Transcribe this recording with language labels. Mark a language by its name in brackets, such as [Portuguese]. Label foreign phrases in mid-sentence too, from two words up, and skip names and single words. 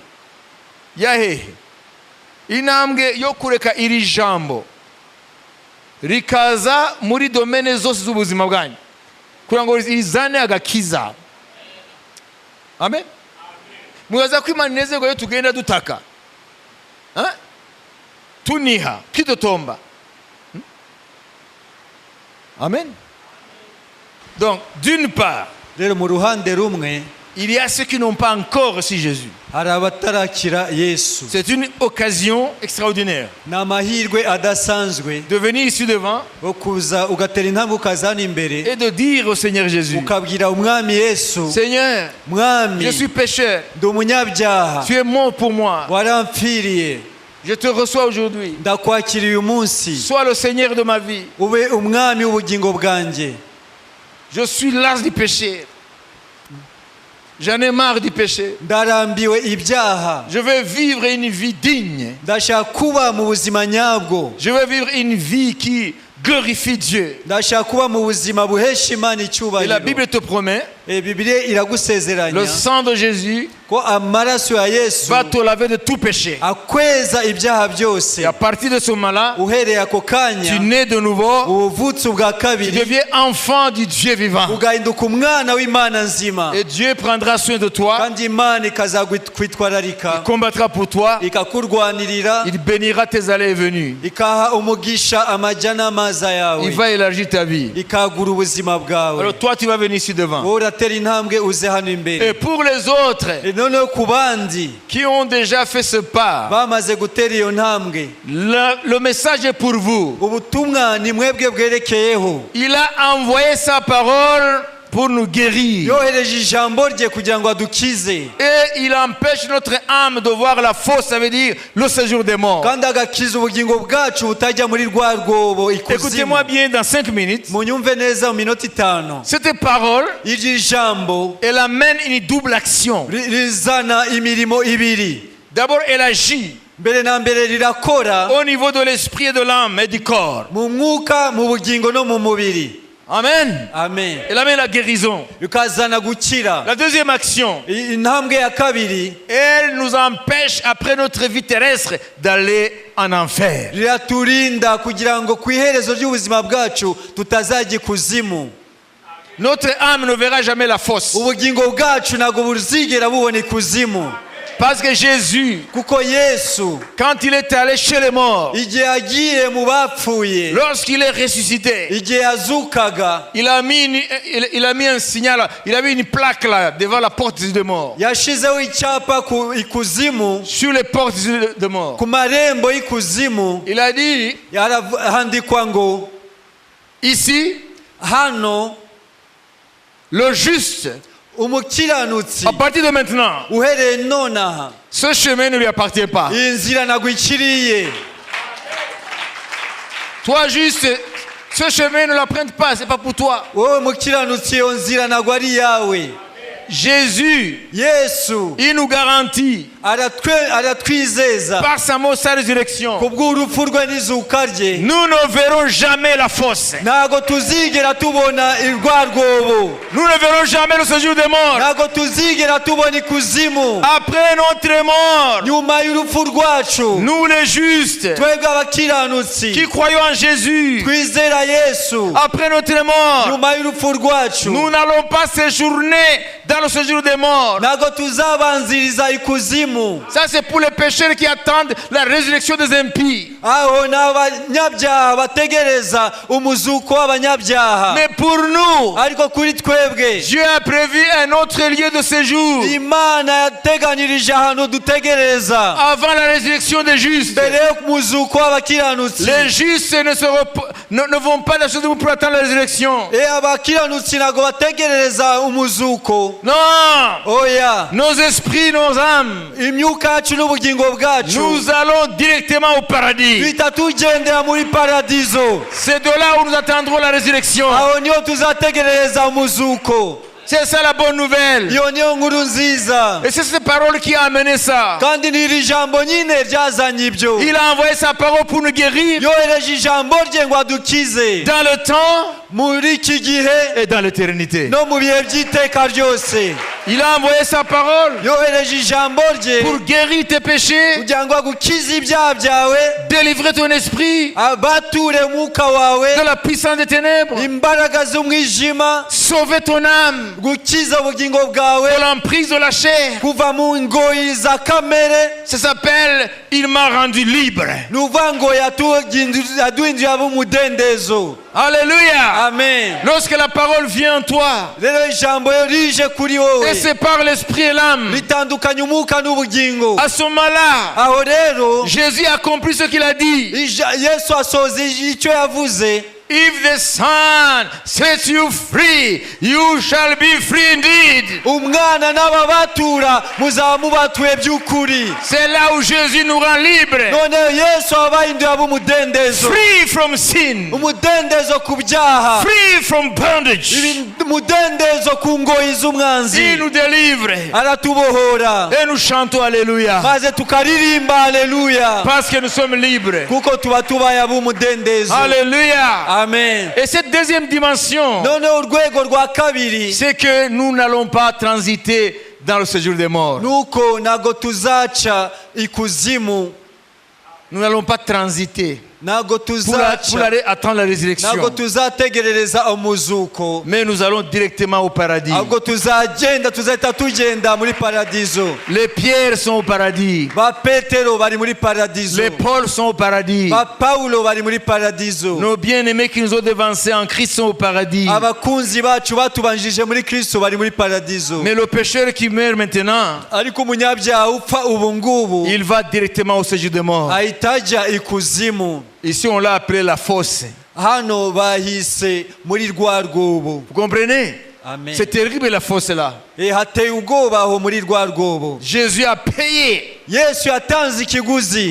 [Kinyarwanda] Yahehe intambwe yo kureka iri jambo rikaza muri domene zose z'ubuzima bwanyu, kugira ngo rizane agakiza. Amen. Mwaza ko Imana inezerwa iyo tugenda dutaka, tuniha, twitotomba. [French] Amen. Donc, d'une part, [Kinyarwanda] rero mu ruhande rumwe [French] il y a ceux qui n'ont pas encore reçu Jésus. [Kinyarwanda] hari abatarakira Yesu. [French] C'est une occasion extraordinaire [Kinyarwanda] Ni amahirwe adasanzwe [French] de venir ici devant [Kinyarwanda] wo kuza ugatera intambwe ukazana imbere [French] et de dire au Seigneur Jésus, [Kinyarwanda] ukabwira umwami Yesu, [French] Seigneur, [Kinyarwanda] mwami [French] je suis pécheur, [Kinyarwanda] ndi umunyabyaha, [French] tu es mort pour moi, [Kinyarwanda] warampfiriye, [French] je te reçois aujourd'hui, [Kinyarwanda] ndakwakira uyu munsi, [French] sois le Seigneur de ma vie. [Kinyarwanda] ube umwami w'ubugingo bwanjye. [French] Je suis las du péché, j'en ai marre du péché, [Kinyarwanda] Ndarambiwe ibyaha, [French] je veux vivre une vie digne, [Kinyarwanda] ndashaka kuba mu buzima nyabwo, [French] je veux vivre une vie qui glorifie Dieu. [Kinyarwanda] ndashaka kuba mu buzima buhesha Imana [French] Et la [Kinyarwanda] icyubahiro. [French] Bible te promet, [Kinyarwanda] Bibiliya iragusezeranya [French] le sang de Jésus [Kinyarwanda] ko amaraso ya Yesu [French] va te laver de tout péché. [Kinyarwanda] akweza ibyaha byose. [French] Et à partir de ce moment-là, [Kinyarwanda] Uhereye ako [French] tu [Kinyarwanda] kanya [French] nais de nouveau, [Kinyarwanda] ubuvutse ubwa [French] tu [Kinyarwanda] kabiri, [French] deviens enfant du Dieu vivant. [Kinyarwanda] ugahinduka umwana w'Imana nzima, [French] Et Dieu prendra soin de toi, [Kinyarwanda] kandi Imana ikazakwitwararika, [French] il combattra pour toi, [Kinyarwanda] ikakurwanirira, [French] il bénira tes allées et venues, [Kinyarwanda] ikaha umugisha amajya n'amaza yawe, [French] il va élargir ta vie. [Kinyarwanda] ikagura ubuzima bwawe. [French] Alors toi, tu vas venir ici devant. [Kinyarwanda] Wowe uratera intambwe uze hano [French] Et [Kinyarwanda] imbere. [French] pour les autres [Kinyarwanda] Noneho ku bandi [French] qui ont déjà fait ce pas, [Kinyarwanda] bamaze gutera iyo ntambwe, [French] le message est pour vous. [Kinyarwanda] ubutumwa ni mwebwe bwerekeyeho. [French] Il a envoyé sa parole pour nous guérir. [Kinyarwanda] Yohereje ijambo rye kugira ngo adukize, [French] Et il empêche notre âme de voir la fosse, ça veut dire le séjour des morts. [Kinyarwanda] kandi agakiza ubugingo bwacu butajya muri rwa rwobo ikuzimu. [French] Écoutez-moi bien dans 5 minutes. [Kinyarwanda] Munyumve neza mu minota 5. [French] Cette parole, [Kinyarwanda] Iri jambo [French] elle amène une double action. [Kinyarwanda] rizana imirimo ibiri. [French] D'abord, elle agit [Kinyarwanda] Mbere na mbere rirakora [French] au niveau de l'esprit et de l'âme et du corps. [Kinyarwanda] mu mwuka, mu bugingo no mu mubiri. Amen. Amen. [French] Elle amène la guérison. [Kinyarwanda] Bikazana gukira. [French] La deuxième action, [Kinyarwanda] Intambwe ya kabiri, [French] elle nous empêche, après notre vie terrestre, d'aller en enfer. [Kinyarwanda] riraturinda kugira ngo ku iherezo ry'ubuzima bwacu tutazajya ikuzimu. [French] Notre âme ne verra jamais la fosse. [Kinyarwanda] Ubugingo bwacu ntabwo buzigera bubona ikuzimu, [French] Parce que Jésus, [Kinyarwanda] kuko Yesu [French] quand il est allé chez les morts, [Kinyarwanda] igihe yagiye mu bapfuye, [French] lorsqu'il est ressuscité, [Kinyarwanda] igihe yazukaga, [French] il a mis un signal, il a mis une plaque là, devant la porte des morts. [Kinyarwanda] yashizeho icyapa ku ikuzimu, [French] Sur les portes des morts. [Kinyarwanda] ku marembo y'ikuzimu, [French] Il a dit, [Kinyarwanda] handikwa ngo [French] ici, [Kinyarwanda] hano [French] le juste, [Kinyarwanda] umukiranutsi [French] à partir de maintenant, [Kinyarwanda] uhereye nonaha [French] ce chemin ne lui appartient pas. [Kinyarwanda] iyi nzira ntabwo ikiriye. [French] Toi juste, ce chemin ne l'emprunte pas, c'est pas pour toi. [Kinyarwanda] Wowe mukiranutsi, iyo nzira ntabwo ari iyawe. [French] Jésus, [Kinyarwanda] Yesu [French] il nous garantit [Kinyarwanda] aratwizeza [French] par sa mort, sa résurrection, [Kinyarwanda] kubw'urupfu rwe n'izuka rye, [French] nous ne verrons jamais la fosse. [Kinyarwanda] ntabwo tuzigera tubona rwa rwobo, [French] Nous ne verrons jamais le séjour des morts. [Kinyarwanda] ntabwo tuzigera tubona ikuzimu. [French] Après notre mort, [Kinyarwanda] Nyuma y'urupfu rwacu, [French] nous les justes, [Kinyarwanda] twebwe abakiranutsi [French] qui croyons en Jésus, [Kinyarwanda] twizera Yesu, [French] après notre mort, [Kinyarwanda] nyuma y'urupfu rwacu [French] nous n'allons pas séjourner dans le séjour des morts. [Kinyarwanda] ntabwo tuzabanziriza ikuzimu. [French] Ça, c'est pour les pécheurs qui attendent la résurrection des impies. [Kinyarwanda] Aho ni abanyabyaha bategereza umuzuko w'abanyabyaha, [French] Mais pour nous, [Kinyarwanda] ariko kuri twebwe [French] Dieu a prévu un autre lieu de séjour [Kinyarwanda] Imana yateganirije ahantu dutegereza [French] avant la résurrection des justes. [Kinyarwanda] mbere yo muzuko w'abakiranutsi. [French] Les justes ne vont pas dans ce monde pour attendre la résurrection. [Kinyarwanda] abakiranutsi ntabwo bategerereza umuzuko. [French] Non. [Kinyarwanda] Oya, [French] Nos esprits, nos âmes, [Kinyarwanda] imyuka yacu n'ubugingo bwacu [French] nous allons directement au paradis. [Kinyarwanda] duhita tugendera muri paradizo. [French] C'est de là où nous attendrons la résurrection. [Kinyarwanda] Aho niho tuzategerereza umuzuko. [French] C'est ça la bonne nouvelle. [Kinyarwanda] Iyo niyo nkuru nziza. [French] Et c'est cette parole qui a amené ça. [Kinyarwanda] Kandi ni iri jambo nyine ryazanye ibyo. [French] Il a envoyé sa parole pour nous guérir [Kinyarwanda] yohereje ijambo rye ngo adukize [French] dans le temps [Kinyarwanda] muri iki gihe [French] et dans l'éternité. [Kinyarwanda] no mu bihe by'iteka ryose. [French] Il a envoyé sa parole [Kinyarwanda] yohereje ijambo rye [French] pour guérir tes péchés, [Kinyarwanda] kugira ngo agukize ibyaha byawe, [French] délivrer ton esprit [Kinyarwanda] abature umwuka wawe [French] de la puissance des ténèbres, [Kinyarwanda] imbaraga z'umwijima, [French] sauver ton âme [Kinyarwanda] gukiza ubugingo bwawe [French] de l'emprise de la chair. [Kinyarwanda] kuva mu ngoyi za kamere. [French] Ça s'appelle « Il m'a rendu libre [Kinyarwanda] ni ukuvuga ngo yaduhinduye ab'umudendezo. ». [French] Alléluia. Amen. Lorsque la parole vient en toi [Kinyarwanda] rero ijambo rije kuri wowe [French] et sépare l'esprit et l'âme, [Kinyarwanda] ritandukanya umwuka n'ubugingo. [French] à ce moment-là, [Kinyarwanda] Aho rero [French] Jésus a accompli ce qu'il a dit. [Kinyarwanda] Yesu asoza icyo yavuze. [English] If the Son sets you free, you shall be free indeed. [Kinyarwanda] Umwana n'ababatura muzaba mubatuye by'ukuri. [French] C'est là où Jésus nous rend libres. [Kinyarwanda] None Yesu abahinduye ab'umudendezo. [English] Free from sin. [Kinyarwanda] Umudendezo ku byaha. [English] Free from bondage. [Kinyarwanda] Umudendezo ku ngoyi z'umwanzi. [French] Il nous délivre. [Kinyarwanda] Aratubohora. [French] Et nous chantons Alléluia. [Kinyarwanda] Maze tukaririmba Alléluia. [French] Parce que nous sommes libres. [Kinyarwanda] Kuko tuba tubaye ab'umudendezo. Alléluia. Amen. [French] Et cette deuxième dimension, [Kinyarwanda] None urwego rwa kabiri [French] c'est que nous n'allons pas transiter dans le séjour des morts. [Kinyarwanda] nuko ntago tuzaca ikuzimu. [French] Nous n'allons pas transiter [Kinyarwanda] Ntago [French] pour [Kinyarwanda] tuzaca, [French] aller attendre la résurrection. [Kinyarwanda] ntago tuzategerereza umuzuko, [French] Mais nous allons directement au paradis. [Kinyarwanda] ahubwo tuzahita tugenda muri paradizo. [French] Les pierres sont au paradis. [Kinyarwanda] Ba Petero bari muri paradizo. [French] Les Paul sont au paradis. [Kinyarwanda] Ba Paulo bari muri paradizo. [French] Nos bien-aimés qui nous ont devancés en Christ sont au paradis. [Kinyarwanda] Abakunzi bacu batubanjije muri Kristo bari muri paradizo. [French] Mais le pécheur qui meurt maintenant, [Kinyarwanda] Ariko umunyabyaha upfa ubu ngubu [French] il va directement au séjour des morts. [Kinyarwanda] ahita ajya ikuzimu. [French] Ici, on l'a appelé la fosse. [Kinyarwanda] Hano bahise muri rwa rwobo. [French] Vous comprenez? Amen. C'est terrible la fosse là. [Kinyarwanda] Hateye ubwoba aho muri rwa rwobo. [French] Jésus a payé [Kinyarwanda] Yesu yatanze ikiguzi,